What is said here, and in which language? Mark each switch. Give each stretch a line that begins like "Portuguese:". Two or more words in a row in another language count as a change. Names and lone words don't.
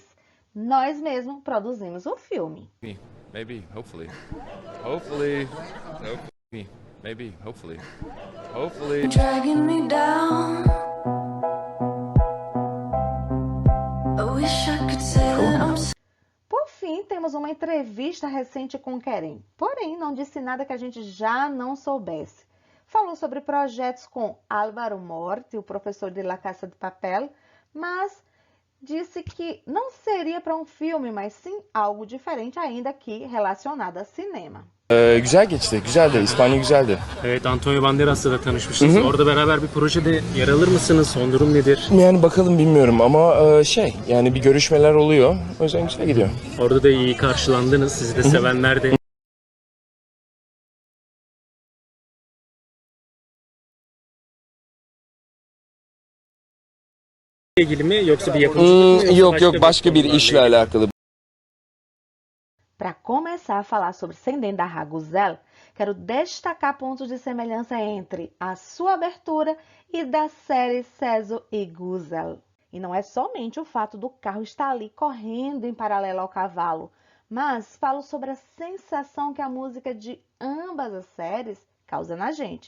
Portuguese: Nós mesmos produzimos o filme.
English: Maybe, hopefully. Hopefully. Maybe, hopefully. Hopefully. Dragging me down. I wish I could say that I'm
Portuguese: Por fim, temos uma entrevista recente com Keren, porém não disse nada que a gente já não soubesse. Falou sobre projetos com Álvaro Morte, o professor de La Casa de Papel, mas disse que não seria para um filme, mas sim algo diferente ainda aqui relacionado a cinema.
Turkish: Güzel geçti, güzeldi. İspanya güzeldi. Evet, Antonio Banderas'la da tanışmışsınız. Orada beraber bir projede yer alır mısınız? Son durum nedir? Yani bakalım bilmiyorum ama yani bir görüşmeler oluyor. O yüzden güzel gidiyor. Orada da iyi karşılandınız. Sizi de sevenler de. ilgili mi yoksa bir yapımcılık mı? Yok başka bir işle alakalı.
Portuguese: Para começar a falar sobre Sendem da Raguzel, quero destacar pontos de semelhança entre a sua abertura e da série Céso e Guzel. E não é somente o fato do carro estar ali correndo em paralelo ao cavalo, mas falo sobre a sensação que a música de ambas as séries causa na gente.